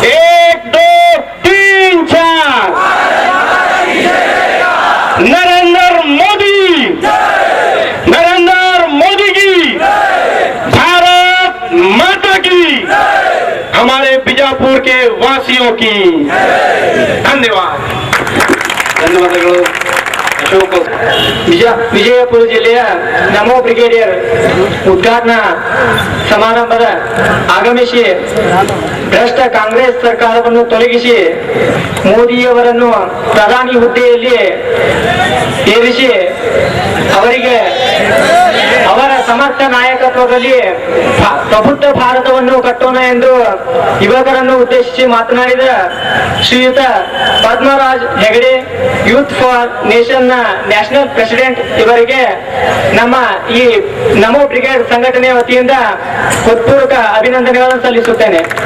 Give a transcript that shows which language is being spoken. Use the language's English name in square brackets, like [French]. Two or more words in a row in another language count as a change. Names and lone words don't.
[Hindi] 1 2 3 4 नरेंद्र मोदी, नरेंद्र मोदी की, भारत माता की, हमारे बीजापुर के वासियों की। धन्यवाद। [Kannada] ಧನ್ಯವಾದಗಳು ಅಶೋಕ್. ವಿಜಯಪುರ ಜಿಲ್ಲೆಯ ನಮೋ ಬ್ರಿಗೇಡಿಯರ್ ಉದ್ಘಾಟನಾ ಸಮಾರಂಭದ ಆಗಮಿಸಿ ಭ್ರಷ್ಟ ಕಾಂಗ್ರೆಸ್ ಸರ್ಕಾರವನ್ನು ತೊಲಗಿಸಿ ಮೋದಿಯವರನ್ನು ಪ್ರಧಾನಿ ಹುದ್ದೆಯಲ್ಲಿ ಏರಿಸಿ ಅವರಿಗೆ ಅವರ ಸಮರ್ಥ ನಾಯಕತ್ವದಲ್ಲಿ ಪ್ರಬುದ್ಧ ಭಾರತವನ್ನು ಕಟ್ಟೋಣ ಎಂದು ಯುವಕರನ್ನು ಉದ್ದೇಶಿಸಿ ಮಾತನಾಡಿದ ಶ್ರೀಯುತ ಪದ್ಮರಾಜ್ ಹೆಗಡೆ, ಯೂತ್ ಫಾರ್ ನೇಷನ್ ನ [English] national president [Kannada] ಇವರಿಗೆ ನಮ್ಮ ಈ ನಮೋ ಬ್ರಿಗೇಡ್ ಸಂಘಟನೆಯ ವತಿಯಿಂದ ಹೃತ್ಪೂರ್ವಕ ಅಭಿನಂದನೆಗಳನ್ನು ಸಲ್ಲಿಸುತ್ತೇನೆ.